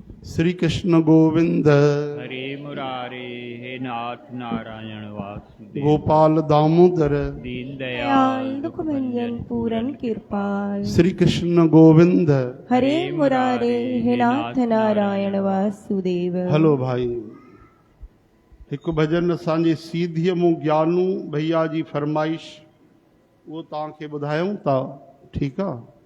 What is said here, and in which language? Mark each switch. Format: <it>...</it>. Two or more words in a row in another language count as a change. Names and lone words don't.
<hi>श्री कृष्ण गोविंद हरे मुरारे हे नाथ नारायण वासुदेव गोपाल दामोदर दीन दयाल दयाल दुख भंजन पूरन कृपाल श्री कृष्ण गोविंद हरे मुरारे हे नाथ नारायण वासुदेव।</hi> <sd>हलो भाई एक भजन असांजे सीधीअ मूं ज्ञानू भैया जी फरमाइश वो तव्हांखे ॿुधायूं था, ठीकु आहे।</sd>